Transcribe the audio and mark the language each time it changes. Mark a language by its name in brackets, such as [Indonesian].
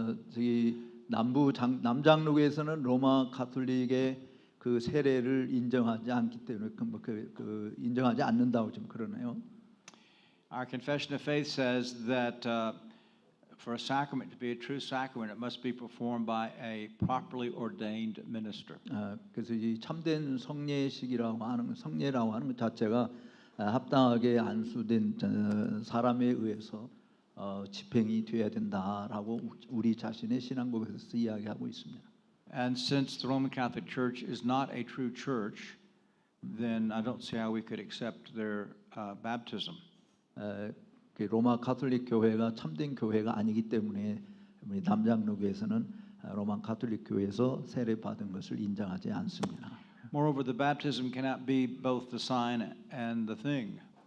[Korean] 저기 남장로교에서는 로마 가톨릭의 그 세례를 인정하지 않기 때문에 인정하지 않는다고 좀 그러네요. [English] Our confession of faith says that for a sacrament to be a true sacrament, it must be performed by a properly ordained minister. [Korean] 그래서 이 참된 성례식이라고 하는 성례라고 하는 것 자체가 합당하게 안수된 사람에 의해서 집행이 돼야 된다라고 우리 자신의 신앙고백에서 이야기하고 있습니다. [English] And since the Roman Catholic Church is not a true church, then I don't see how we could accept their baptism. [Korean] 그 로마 가톨릭 교회가 참된 교회가 아니기 때문에 우리 남장로교에서는 로마 가톨릭 교회에서 세례 받은 것을 인정하지 않습니다. [English] Moreover, the baptism cannot be both the sign and the thing.